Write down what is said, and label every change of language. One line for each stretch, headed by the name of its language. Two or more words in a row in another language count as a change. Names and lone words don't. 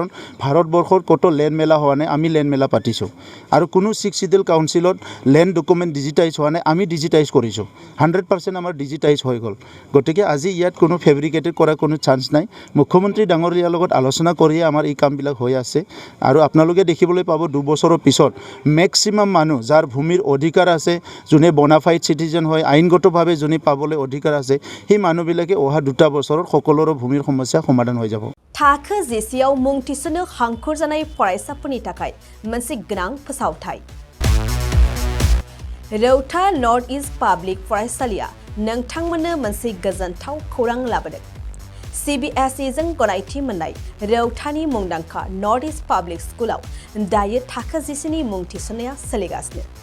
Assamese: ভাৰতবৰ্ষৰ ক'তো লেণ্ড মেলা হোৱা নাই আমি লেণ্ড মেলা পাতিছোঁ আৰু কোনো 6
English: schedule council land document
Assamese: ডিজিটাইজ হোৱা নাই আমি ডিজিটাইজ কৰিছোঁ 100% আমাৰ ডিজিটাইজ হৈ গ'ল গতিকে আজি ইয়াত কোনো ফেব্ৰিকেটেড কৰা কোনো চান্স নাই মুখ্যমন্ত্ৰী ডাঙৰীয়াৰ লগত আলোচনা কৰিয়ে আমাৰ এই কামবিলাক হৈ আছে আৰু আপোনালোকে দেখিবলৈ পাব 2 বছৰৰ পিছত মেক্সিমাম মানুহ যাৰ ভূমিৰ অধিকাৰ আছে যোনে
English: bona fide citizen
Assamese: হয় আইনগতভাৱে যোনে পাবলৈ অধিকাৰ আছে সেই মানুহবিলাকে অহা 2 বছৰত সকলোৰে ভূমিৰ সমস্যা সমাধান হৈ যাব
Bodo: थाखो जिसेयाव मुं थिसननो हांखुर जानाय फरायसाफोरनि थाखाय मोनसे गोनां फोसावथाय रौता नर्थ इस्ट पाब्लिक फरायसालिया नोंथांमोननो मोनसे गोजोनथाव खौरां लाबोदों CBSE जों गनायथि मोननाय रौतानि मुंदांखा नर्थ इस्ट पाब्लिक स्कुलाव दायो थाखो जिसेनि मुं थिसननाया सोलिगासिनो